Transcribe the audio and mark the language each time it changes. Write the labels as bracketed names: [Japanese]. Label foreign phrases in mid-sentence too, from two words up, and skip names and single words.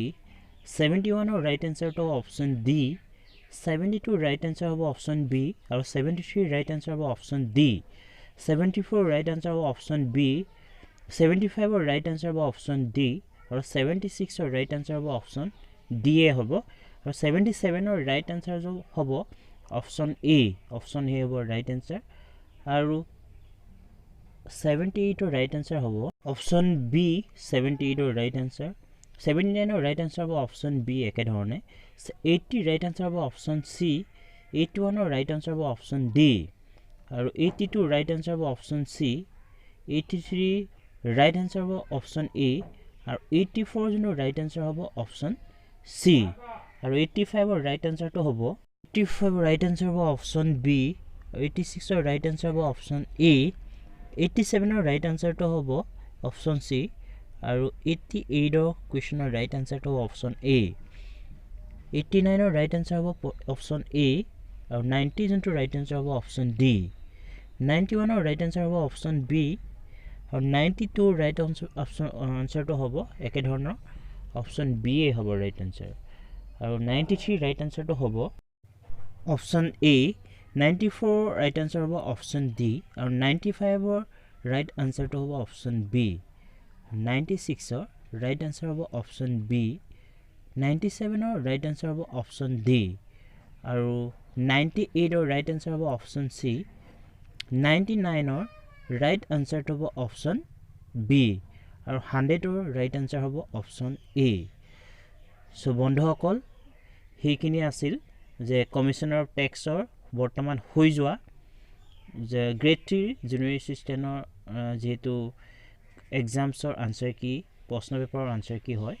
[English] 71 or right answer to option D. 72 right answer of option B. আৰু 73 right answer of option D. 74 right answer of option B. 75 or right answer of option D. আৰু 76 or right answer of option D [Assamese] এ হ'ব আৰু [English] 77 or right answer হ'ব option A. Option A হ'ব right answer আৰু 78 or right answer হ'ব option B. 78 or right answer. 79 or right answer হ'ব option B [Assamese] একে ধৰণে. [English] 80 right answer হ'ব option C. 81 or right answer হ'ব option D আৰু 82 right answer হ'ব option C. 83 right answer হ'ব option A আৰু 84 জনৰ right answer হ'ব option C আৰু 85 or right answer to হ'ব 85 right answer হ'ব option B. 86 or right answer হ'ব option A. 87 or right answer to হ'ব option C আৰু 88 question or right answer to option A. 89 or right answer হ'ব option A আৰু 90 জনটো right answer হ'ব option D. 91 or right answer হ'ব option B আৰু 92 right answer to [Assamese] হ'ব একে ধৰণৰ [English] option B [Assamese] এ হ'ব [English] right answer আৰু 93 right answer to হ'ব option A. 94 right answer হ'ব option D আৰু 95 right answer to হ'ব option B. 96 right answer হ'ব option B. 97 right answer হ'ব option D আৰু 98 right answer হ'ব option C. 99 right answer to হ'ব option B আৰু 100 right answer হ'ব option A. [Assamese] সো বন্ধুসকল সেইখিনি আছিল যে [English] commissioner of taxes [Assamese] বৰ্তমান হৈ যোৱা যে [English] grade 3 junior assistant [Assamese] যেহেতু এক্সামছৰ [English] answer key [Assamese] প্ৰশ্ন পেপাৰৰ আনসাৰ কি হয়